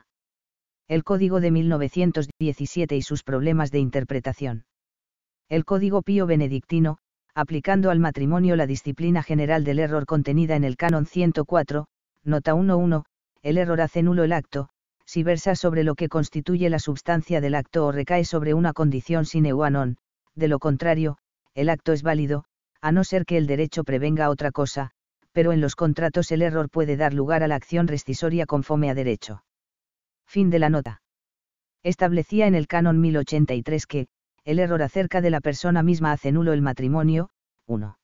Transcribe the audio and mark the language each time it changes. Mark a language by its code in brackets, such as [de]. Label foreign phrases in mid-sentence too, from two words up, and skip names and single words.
[es] El Código de 1917 y sus problemas de interpretación. El Código Pío Benedictino, aplicando al matrimonio la disciplina general del error contenida en el Canon 104, nota 1.1, el error hace nulo el acto, si versa sobre lo que constituye la substancia del acto o recae sobre una condición [la] sine qua non. [es] De lo contrario, el acto es válido, a no ser que el derecho prevenga otra cosa, pero en los contratos el error puede dar lugar a la acción rescisoria conforme a derecho. Fin de la nota. Establecía en el Canon 1083 que, el error acerca de la persona misma hace nulo el matrimonio, 1.